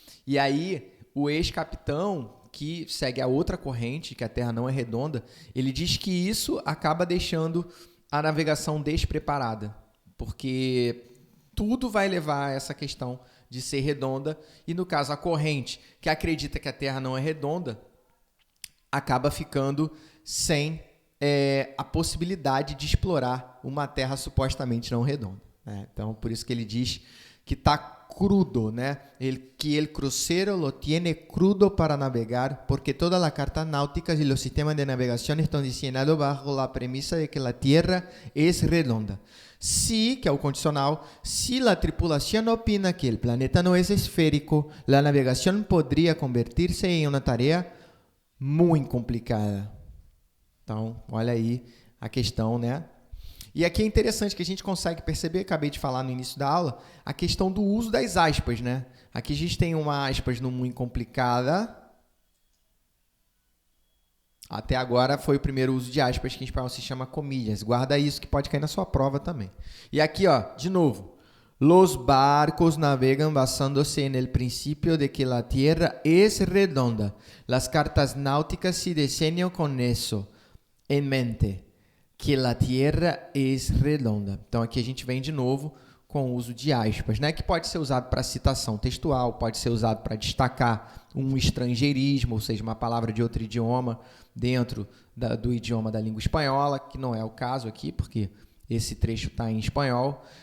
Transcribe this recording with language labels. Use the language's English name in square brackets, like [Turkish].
[Portuguese] E aí o ex-capitão, que segue a outra corrente, que a Terra não é redonda, ele diz que isso acaba deixando a navegação despreparada, porque tudo vai levar a essa questão de ser redonda, e no caso a corrente, que acredita que a Terra não é redonda, acaba ficando sem a possibilidade de explorar uma Terra supostamente não redonda, né? Então, por isso que ele diz que está crudo, né? [Spanish] Que el crucero lo tiene crudo para navegar, porque todas las cartas náuticas y los sistemas de navegación están diseñados bajo la premisa de que la Tierra es redonda. Si, [Portuguese] que é o condicional, [Spanish] si la tripulación opina que el planeta no es esférico, la navegación podría convertirse en una tarea muy complicada. [Portuguese] Então, olha aí a questão, né? E aqui é interessante que a gente consegue perceber, acabei de falar no início da aula, a questão do uso das aspas, né? Aqui a gente tem uma aspas no muito complicada. Até agora foi o primeiro uso de aspas que em espanhol se chama comillas. Guarda isso que pode cair na sua prova também. E aqui, ó, de novo. [Spanish] Los barcos navegan basándose en el principio de que la Tierra es redonda. Las cartas náuticas se diseñan con eso en mente. [Portuguese] Que a Terra é redonda. Então, aqui a gente vem de novo com o uso de aspas, né? Que pode ser usado para citação textual, pode ser usado para destacar um estrangeirismo, ou seja, uma palavra de outro idioma dentro do idioma da língua espanhola, que não é o caso aqui, porque esse trecho está em espanhol.